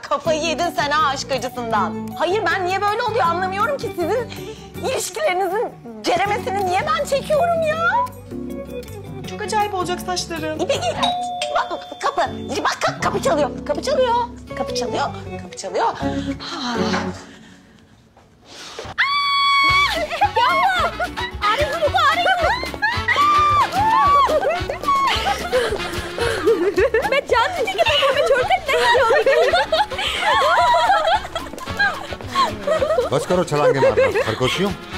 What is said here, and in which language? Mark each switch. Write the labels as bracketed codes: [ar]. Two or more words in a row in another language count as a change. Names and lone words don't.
[tr] Kafayı yedin sen ha aşk acısından. Hayır, ben niye böyle oluyor anlamıyorum ki. Sizin ilişkilerinizin ceremesini niye ben çekiyorum ya? Çok acayip olacak saçların. İpek, bak kapı. Bak kapı çalıyor. Kapı çalıyor. Kapı çalıyor. Kapı çalıyor. Ha. [hi] मैं जानती थी कि तुम हमें छोड़कर नहीं जाओगी। बस करो छलांगे मारना, खरगोशियों।